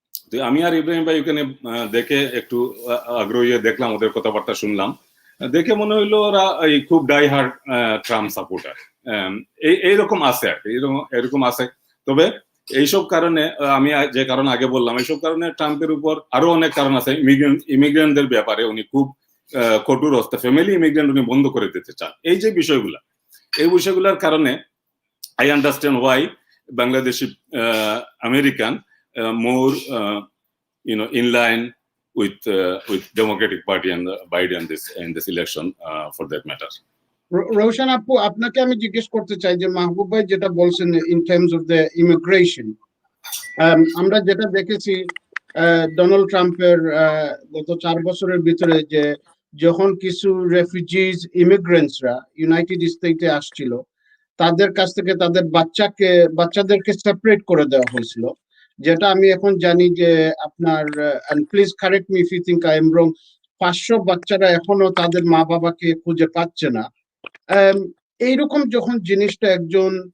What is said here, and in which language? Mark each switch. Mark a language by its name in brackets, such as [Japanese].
[Bangla] তো আমি আর ইব্রাহিম ভাই ওখানে দেখে একটু আগ্রহী দেখলাম, ওদের কথাবার্তা শুনলাম, দেখে মনে হইলো ওরা এই খুব ডাই হার্ড ট্রাম্প সাপোর্টার, এইরকম আছে আর কি, এরকম আছে। তবে এইসব কারণে আমি যে কারণ আগে বললাম, এইসব কারণে ট্রাম্পের উপর আরো অনেক কারণ আছে। ইমিগ্রেন্টদের ব্যাপারে উনি খুব কঠোর হস্তে, ফ্যামিলি ইমিগ্রেন্ট উনি বন্ধ করে দিতে চান। এই যে বিষয়গুলা, এই বিষয়গুলোর কারণে [English] I understand why Bangladeshi American more in line with Democratic Party and Biden in this election for that matter. [Bangla] Roshan আপু, আপনাকে আমি জিজ্ঞেস করতে চাই যে মাহবুব ভাই যেটা বলছেন [English] in terms of the immigration, [Bangla] আমরা যেটা দেখেছি ডোনাল্ড ট্রাম্পের গত 4 বছরের ভিতরে, যে যখন কিছু রেফিউজিজ ইমিগ্রেন্টসরা ইউনাইটেড স্টেটে আসছিল, তাদের কাছ থেকে তাদের বাচ্চাদেরকে সেপারেট করে দেওয়া হয়েছিল, যেটা আমি এখন জানি যে আপনার, [English] please correct me if you think I am wrong, [Bangla] 500 বাচ্চারা এখনো তাদের মা বাবাকে খুঁজে পাচ্ছে না। এইরকম যখন জিনিসটা একজন